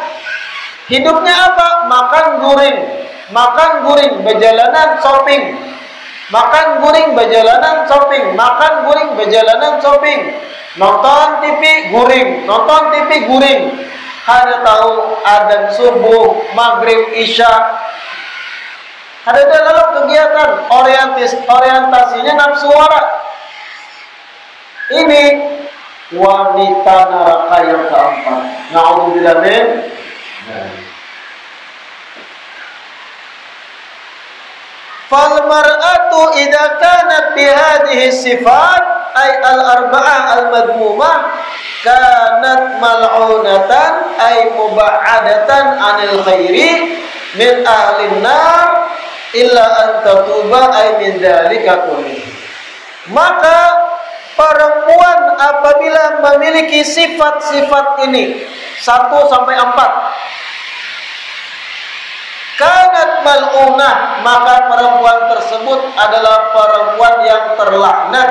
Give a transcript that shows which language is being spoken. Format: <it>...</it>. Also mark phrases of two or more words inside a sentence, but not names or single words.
<id>Hidupnya apa? Makan guring, berjalanan shopping, makan guring, berjalanan shopping, makan guring, berjalanan shopping. Nonton TV guring, nonton TV guring. Ada tahu adzan subuh, maghrib, isya. Ada dalam kegiatan orientasinya nafsu warak. Ini wanita neraka yang keempat.</id> <ar>نعوذ بالله من. فالمرأة إذا كانت بهذه الصفات أي الأربعة المذمومة كانت ملعونة أي مبعدة عن الخير من أهل النار إلا أن تتوب أي من ذلك كله.</ar> <id>Maka perempuan apabila memiliki sifat-sifat ini 1 sampai 4,</id> <ar>كانت ملعونة,</ar> <id>maka perempuan tersebut adalah perempuan yang terlaknat.</id>